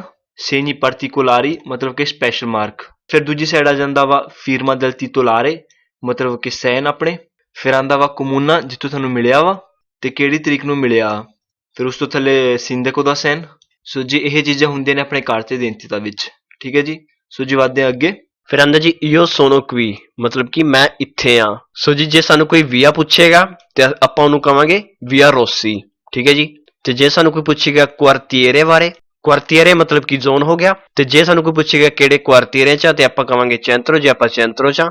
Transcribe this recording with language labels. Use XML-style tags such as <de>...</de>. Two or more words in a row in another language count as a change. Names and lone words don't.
<it>segni particolari</it> <pa>ਮਤਲਬ ਕਿ</pa> <en>special mark.</en> <pa>ਫਿਰ ਦੂਜੀ ਸਾਈਡ ਆ ਜਾਂਦਾ ਵਾ</pa> <it>firma del titolare</it> <pa>ਮਤਲਬ ਕਿ ਸੈਨ ਆਪਣੇ। ਫਿਰ ਆਉਂਦਾ ਵਾ ਕਮੂਨਾ ਜਿੱਥੋਂ ਤੁਹਾਨੂੰ ਮਿਲਿਆ ਵਾ ਤੇ ਕਿਹੜੀ ਤਰੀਕ ਨੂੰ ਮਿਲਿਆ। ਫਿਰ ਉਸ ਤੋਂ ਥੱਲੇ ਸਿੰਦੇਕੋ ਦਾ ਸੈਨ। ਸੋ ਜੀ ਇਹ ਚੀਜ਼ਾਂ ਹੁੰਦੀਆਂ ਨੇ ਆਪਣੇ</pa> <it>carta d'identità</it> <pa>ਵਿੱਚ ਠੀਕ ਹੈ ਜੀ। ਸੋ ਜੀ ਵੱਧਦੇ ਆ ਅੱਗੇ। ਫਿਰ ਆਂਦਾ ਜੀ</pa> <it>io sono qui</it> <pa>ਮਤਲਬ ਕਿ ਮੈਂ ਇੱਥੇ ਆ। ਸੋ ਜੀ ਜੇ ਸਾਨੂੰ ਕੋਈ ਵੀਆ ਪੁੱਛੇਗਾ ਤੇ ਆਪਾਂ ਉਹਨੂੰ ਕਵਾਂਗੇ ਵੀਆ ਰੋਸੀ ਠੀਕ ਹੈ ਜੀ। ਤੇ ਜੇ ਸਾਨੂੰ ਕੋਈ ਪੁੱਛੇਗਾ ਕੁਆਰਤੀਏਰੇ ਬਾਰੇ ਕੁਆਰਤੀਏਰੇ ਮਤਲਬ ਕਿ ਜ਼ੋਨ ਹੋ ਗਿਆ। ਤੇ ਜੇ ਸਾਨੂੰ ਕੋਈ ਪੁੱਛੇਗਾ ਕਿਹੜੇ ਕੁਆਰਤੀਏਰੇ 'ਚ ਆ ਤੇ ਆਪਾਂ ਕਵਾਂਗੇ ਚੈਂਤਰੋ ਜੇ ਆਪਾਂ ਚੈਂਤਰੋ 'ਚ ਆ।</pa>